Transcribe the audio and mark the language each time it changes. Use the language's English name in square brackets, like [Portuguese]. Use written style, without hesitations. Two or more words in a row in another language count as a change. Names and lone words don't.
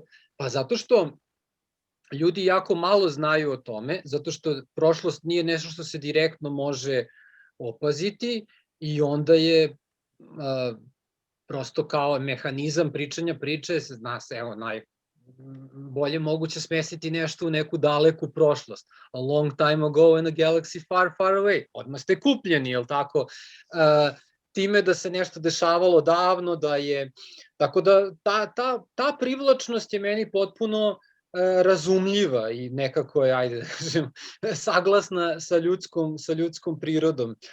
[Serbian] Pa zato što ljudi jako malo znaju o tome, zato što prošlost nije nešto što se direktno može opaziti i onda je prosto kao mehanizam pričanja priče, zna se, najbolje moguće smestiti nešto u neku daleku prošlost. [English] A long time ago in a galaxy far, far away. [Serbian] Odmah ste kupljeni, jel tako? Time da se nešto dešavalo davno, da je... Tako da ta privlačnost je meni potpuno razumljiva i nekako je, ajde da kažem, saglasna sa ljudskom prirodom.